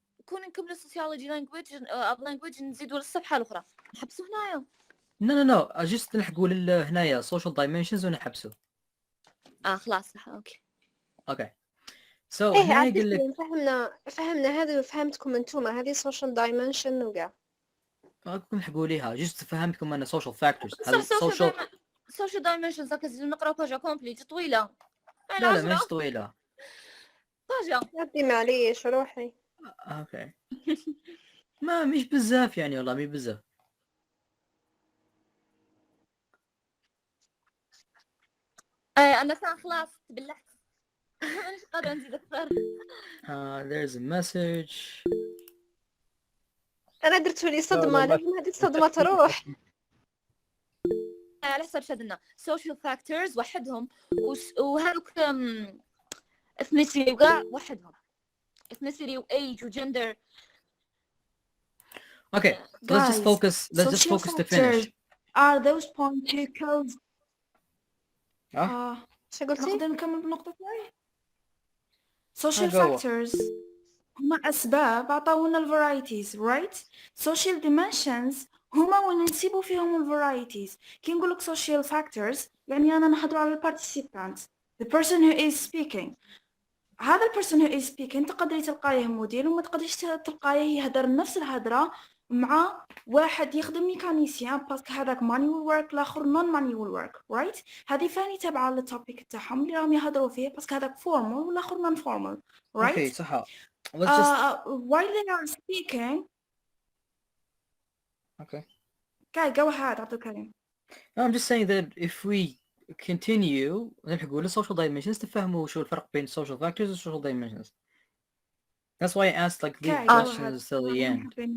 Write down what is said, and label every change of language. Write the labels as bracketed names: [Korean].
[Arabic] كون نكملوا [English] sociology of language [Arabic] نزيدوا للصفحة الأخرى نحبسوا هنايا. [English] No just [Arabic] نلحقوا هنايا [English] social dimensions ونحبسوا. [Arabic] خلاص صح اوكي so هنا يقول لك فهمنا هذه وفهمتكم انتوما هذه [English] social dimension [Arabic] وكاع راكم نلحقوا ليها just فهمتكم انا [English] social factors [Arabic] هذا social dimensions هكا نقراو باجا كومبليت طويلة. لا مش طويلة باجا ردي معليش روحي. اوكي ما مش بزاف يعني والله مش بزاف. أنا خلاص تبلعت مش قادرة نزيد أكثر. [English] There's a message. [Arabic] أنا درتوا لي صدمة لازم هذه الصدمة تروح. على حسب شدنا [English] social factors [Arabic] وحدهم وهذوك ethnicity وكاع وحدهم ethnicity و age و gender. [English] Okay, let's just focus to finish. Are those points you code? [Arabic] شو قلتي؟ نقدر نكمل بالنقطة الثانية. [English] Social factors [Arabic] هما أسباب عطاونا [English] varieties, right? Social dimensions [Arabic] هما وين نسيبوا فيهم varieties. كي نقولك [English] social factors يعني أنا نحضر على participant, the person who is speaking. [Arabic] هذا [English] person who is speaking [Arabic] تقدري تلقايه مدير وما تقدريش تلقايه يهدر نفس الهدرة مع واحد يخدم ميكانيسيان باسكو هذاك [English] manual work [Arabic] الاخر [English] non manual work, right? [Arabic] هذه فاني تابعه للتوبيك تاعهم اللي راهم يهضروا فيه باسكو هذاك formal والاخر [English] non formal, right? Okay, [Arabic] صح. [English] Let's just while they are speaking. Okay. Okay, go ahead, Abdul Karim. I'm just saying that if we continue [Arabic] نلحقوا ل [English] social dimensions [Arabic] تفهموا شو الفرق بين [English] social factors و social dimensions. That's why I asked like the questions till the end.